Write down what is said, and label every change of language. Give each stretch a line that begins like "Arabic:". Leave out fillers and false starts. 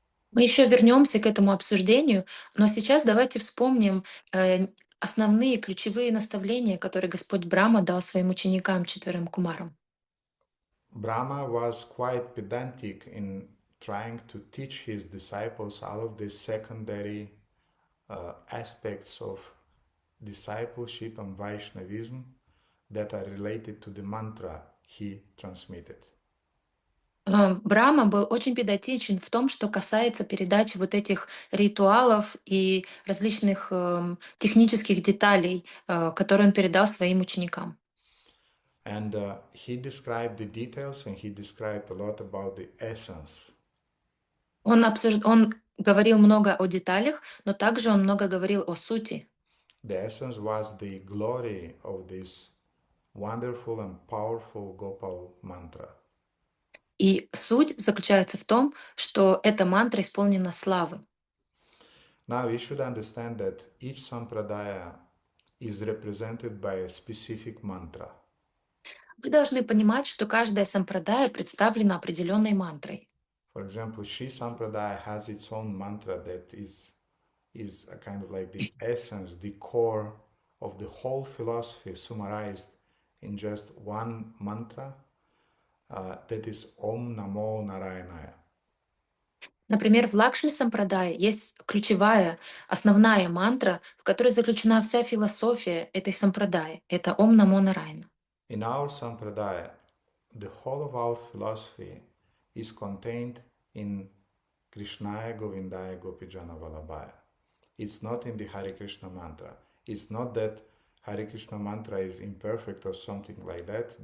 Russian: Мы еще вернемся к этому обсуждению, но сейчас давайте вспомним основные ключевые наставления, которые Господь Брахма дал своим ученикам, четверым кумарам.
English: Brahma was quite pedantic in trying to teach his disciples all of the secondary aspects of discipleship and Vaishnavism that are related to the mantra he transmitted.
Russian: Брahма был очень педантичен в том, что касается передачи вот этих ритуалов и различных технических деталей, которые он передал своим ученикам.
English: And he described the details and he described a lot about the essence.
Russian: Он говорил много о деталях, но также он много говорил о сути.
English: The essence was the glory of this wonderful and powerful Gopal Mantra.
Russian: И суть заключается в том, что эта мантра исполнена славы.
English: Now we should understand that each sampradaya is represented by a specific mantra.
Russian: Вы должны понимать, что каждая сампрадая представлена определенной мантрой.
English: For example, Sri Sampradaya has its own mantra that is a kind of like the essence, the core of the whole philosophy summarized in just one mantra, that is Om Namo Narayanaya.
Russian: Например, в Лакшми Сампрадае есть ключевая, основная мантра, в которой заключена вся философия этой сампрадаи. Это Ом Намо Нарайна.
English: In our Sampradaya, the whole of our philosophy is contained in Krishnaya Govindaya Gopijana Vallabhaya. It's not in the Hare Krishna mantra. It's not that Hare Krishna mantra is imperfect or something like that.